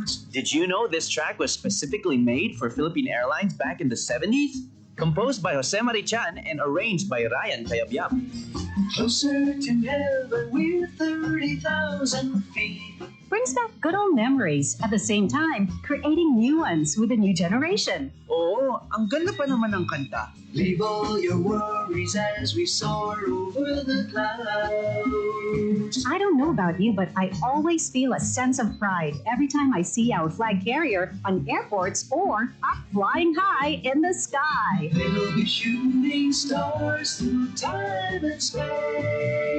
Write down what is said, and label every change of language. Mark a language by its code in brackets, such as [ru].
[en] Did you know this track was specifically made for Philippine Airlines back in the 70s? Composed by Jose Marichan and arranged by Ryan Cayabyab. Closer to heaven with 30,000 feet. Brings back good old memories, at the same time, creating new ones with a new generation. [tl] Oo, ang ganda pa naman ng kanta. [en] Leave all your worries as we soar over the clouds. I don't know about you, but I always feel a sense of pride every time I see our flag carrier on airports or up flying high in the sky. We'll be shooting stars through time and space.